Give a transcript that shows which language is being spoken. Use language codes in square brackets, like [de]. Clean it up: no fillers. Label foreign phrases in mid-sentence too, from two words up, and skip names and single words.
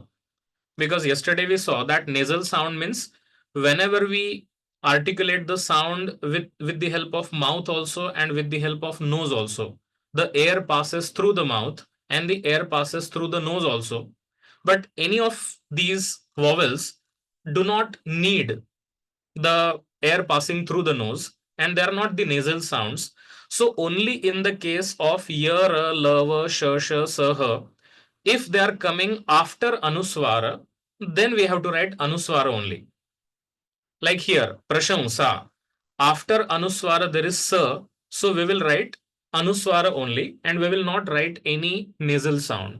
[en] Because yesterday we saw that nasal sound means whenever we articulate the sound with the help of mouth also and with the help of nose also, the air passes through the mouth and the air passes through the nose also. But any of these vowels do not need the air passing through the nose, and they are not the nasal sounds. So only in the case of ya, ra, la, va, sh, sh, sa, ha, if they are coming after Anuswara, then we have to write Anuswara only. Like here, Prashamsa. After Anuswara, there is Sa, so we will write Anuswara only, and we will not write any nasal sound.